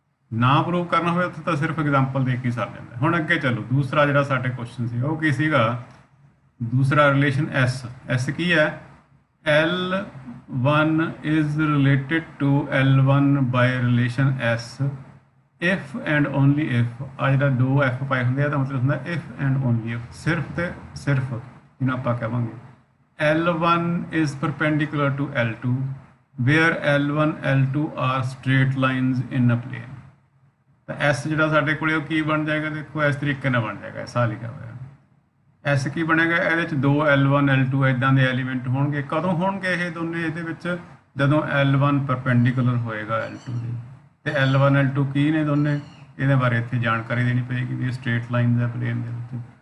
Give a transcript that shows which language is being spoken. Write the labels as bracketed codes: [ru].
[pa] ਨਾ ਪ੍ਰੂਵ ਕਰਨਾ ਹੋਵੇ ਉੱਥੇ ਤਾਂ ਸਿਰਫ ਐਗਜ਼ਾਮਪਲ ਦੇ ਕੇ ਹੀ ਸਰ ਜਾਂਦਾ। ਹੁਣ ਅੱਗੇ ਚਲੋ, ਦੂਸਰਾ ਜਿਹੜਾ ਸਾਡੇ ਕੁਐਸਚਨ ਸੀ ਉਹ ਕੀ ਸੀਗਾ, ਦੂਸਰਾ ਰਿਲੇਸ਼ਨ ਐਸ ਕੀ ਹੈ, [en] L1 is related to L1 by relation S if and only if। [pa] ਆ ਜਿਹੜਾ 2 F ਪਾਏ ਹੁੰਦੇ ਆ ਤਾਂ ਮਤਲਬ ਹੁੰਦਾ if and only if, ਸਿਰਫ ਤੇ ਸਿਰਫ ਜਿਹਨੂੰ ਆਪਾਂ ਕਹਾਂਗੇ [en] L1 is perpendicular to L2 where L1 L2 are straight lines in a plane। [pa] ਤਾਂ S ਜਿਹੜਾ ਸਾਡੇ ਕੋਲੇ ਉਹ ਕੀ ਬਣ ਜਾਏਗਾ, ਦੇਖੋ ਇਸ ਤਰੀਕੇ ਨਾਲ ਬਣ ਜਾਏਗਾ, ਐਸਾ ਲਿਖਿਆ ਹੋਇਆ ਐਸ ਕੀ ਬਣੇਗਾ, ਇਹਦੇ ਚ 2 L1 L2 ਇਦਾਂ ਦੇ ਐਲੀਮੈਂਟ ਹੋਣਗੇ। ਕਦੋਂ ਹੋਣਗੇ ਇਹ ਦੋਨੇ ਇਹਦੇ ਵਿੱਚ, ਜਦੋਂ L1 ਪਰਪੈਂਡੀਕੁਲਰ ਹੋਏਗਾ L2 ਦੇ, ਤੇ L1 L2 ਕੀ ਨੇ ਦੋਨੇ, ਇਹਦੇ ਬਾਰੇ ਇੱਥੇ ਜਾਣਕਾਰੀ ਦੇਣੀ ਪਏਗੀ ਵੀ ਇਹ ਸਟ੍ਰੇਟ ਲਾਈਨਸ ਹੈ ਪਲੇਨ ਦੇ ਵਿੱਚ।